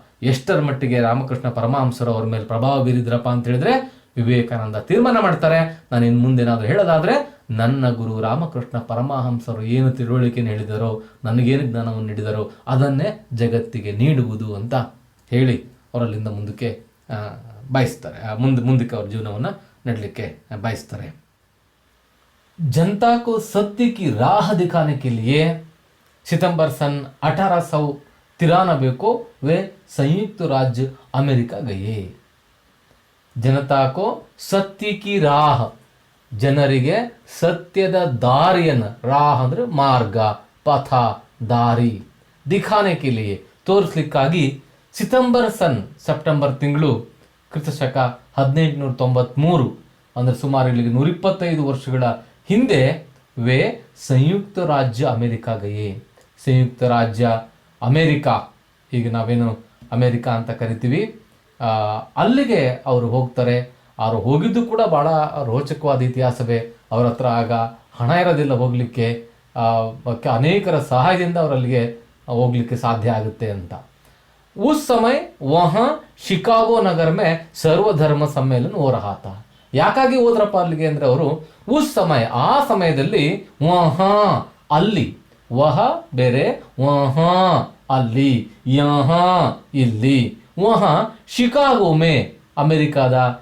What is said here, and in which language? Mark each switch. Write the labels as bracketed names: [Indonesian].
[Kannada] ಎಷ್ಟರ ಮಟ್ಟಿಗೆ ರಾಮಕೃಷ್ಣ ಪರಮಹಂಸರು ಅವ್ರ ಮೇಲೆ ಪ್ರಭಾವ ಬೀರಿದ್ರಪ್ಪ ಅಂತ ಹೇಳಿದ್ರೆ, ವಿವೇಕಾನಂದ ತೀರ್ಮಾನ ಮಾಡ್ತಾರೆ, ನಾನು ಇನ್ನು ಮುಂದೇನಾದರೂ ಹೇಳೋದಾದರೆ ನನ್ನ ಗುರು ರಾಮಕೃಷ್ಣ ಪರಮಹಂಸರು ಏನು ತಿಳುವಳಿಕೆಯನ್ನು ಹೇಳಿದರೋ, ನನಗೇನು ಜ್ಞಾನವನ್ನು ನೀಡಿದರೋ ಅದನ್ನೇ ಜಗತ್ತಿಗೆ ನೀಡುವುದು ಅಂತ ಹೇಳಿ ಅವರಲ್ಲಿಂದ ಮುಂದಕ್ಕೆ ಬಯಸ್ತಾರೆ. ಮುಂದಕ್ಕೆ ಅವ್ರ ಜೀವನವನ್ನು ನಡಲಿಕ್ಕೆ ಬಯಸ್ತಾರೆ. [Hindi] जनता को सत्य की राह दिखाने के लिए सितंबर सन 1893 को वे संयुक्त राज्य अमेरिका गए. जनता को सत्य की राह, [Kannada] ಜನರಿಗೆ ಸತ್ಯದ ದಾರಿಯನ್ನು, ರಾಹ ಅಂದರೆ ಮಾರ್ಗ, ಪಥ, ದಾರಿ, [Hindi] ದಿಖಾನೆ ಕೆ ಲಿಯೆ [Kannada] ತೋರಿಸ್ಲಿಕ್ಕಾಗಿ ಸೆಪ್ಟೆಂಬರ್ ತಿಂಗಳು ಕ್ರಿಸ್ತಶಕ 1893 ಅಂದರೆ ಸುಮಾರು ಇಲ್ಲಿಗೆ 125 ವರ್ಷಗಳ ಹಿಂದೆ [Hindi] ವೇ ಸಂಯುಕ್ತ ರಾಜ್ಯ ಅಮೆರಿಕ ಗಯೇ. [Kannada] ಸಂಯುಕ್ತ ರಾಜ್ಯ ಅಮೆರಿಕಾ, ಈಗ ನಾವೇನು ಅಮೆರಿಕ ಅಂತ ಕರಿತೀವಿ, ಅಲ್ಲಿಗೆ ಅವರು ಹೋಗ್ತಾರೆ. ಅವರು ಹೋಗಿದ್ದು ಕೂಡ ಭಾಳ ರೋಚಕವಾದ ಇತಿಹಾಸವೇ. ಅವ್ರ ಹತ್ರ ಆಗ ಹಣ ಇರೋದಿಲ್ಲ ಹೋಗಲಿಕ್ಕೆ, ಅನೇಕರ ಸಹಾಯದಿಂದ ಅವರಲ್ಲಿಗೆ ಹೋಗ್ಲಿಕ್ಕೆ ಸಾಧ್ಯ ಆಗುತ್ತೆ ಅಂತ. [Hindi] उस समय वहाँ ಶಿಕಾಗೋ ನಗರ ಮೇ ಸರ್ವಧರ್ಮ ಸಮ್ಮೇಳನ हो रहा था. [Kannada] ಯಾಕಾಗಿ ಹೋದ್ರಪ್ಪ ಅಲ್ಲಿಗೆ ಅಂದರೆ ಅವರು [Hindi] ಉಸ್ ಸಮಯ, [Kannada] ಆ ಸಮಯದಲ್ಲಿ ವಹಾ ಅಲ್ಲಿ, ವಹ ಬೇರೆ, ವಹಾ ಅಲ್ಲಿ, ಯಹಾ ಇಲ್ಲಿ, [Hindi] ವಹಾ ಶಿಕಾಗೋ ಮೇ [Kannada] ಅಮೆರಿಕಾದ